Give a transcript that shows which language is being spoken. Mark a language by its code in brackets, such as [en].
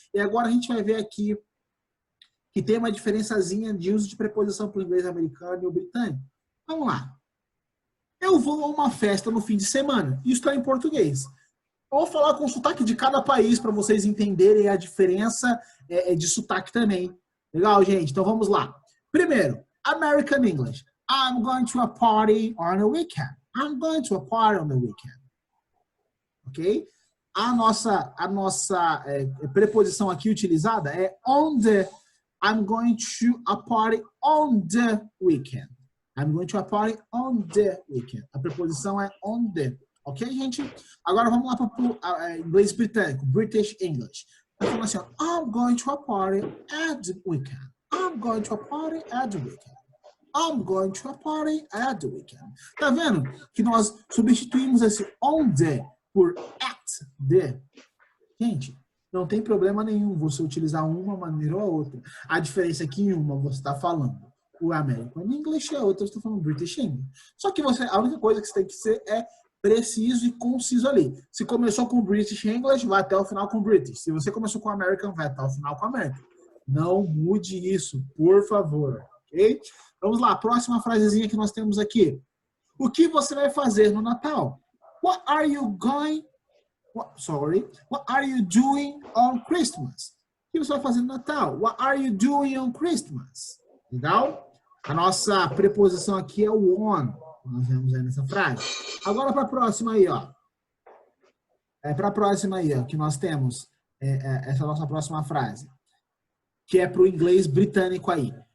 [pt] E agora a gente vai ver aqui que tem uma diferençazinha de uso de preposição para o inglês americano e o britânico. Vamos lá. Eu vou a uma festa no fim de semana. Isso está em português. Eu vou falar com o sotaque de cada país para vocês entenderem a diferença de sotaque também. Legal, gente? Então vamos lá. Primeiro, American English. [en] I'm going to a party on the weekend. I'm going to a party on the weekend. [pt] Ok? A nossa preposição aqui utilizada é on the. [en] I'm going to a party on the weekend. I'm going to a party on the weekend. [pt] A preposição é on the. Ok, gente? Agora vamos lá para o inglês britânico, British English. Tá falando assim, ó, [en] I'm going to a party at the weekend. I'm going to a party at the weekend. I'm going to a party at the weekend. [pt] Tá vendo que nós substituímos esse on the por at the? Gente, não tem problema nenhum você utilizar uma maneira ou a outra. A diferença é que em uma você está falando o American English e a outra você está falando British English. Só que a única coisa que você tem que ser é preciso e conciso ali. Se começou com British English, vai até o final com British. Se você começou com American, vai até o final com American. Não mude isso, por favor. Ok? Vamos lá, próxima frasezinha que nós temos aqui. O que você vai fazer no Natal? [en] What are you going... What are you doing on Christmas? [pt] O que você vai fazer no Natal? [en] What are you doing on Christmas? [pt] Legal? A nossa preposição aqui é o on. Nós vemos aí nessa frase. Agora para a próxima aí, ó. Para a próxima aí, ó, que nós temos essa nossa próxima frase, que é para o inglês britânico aí.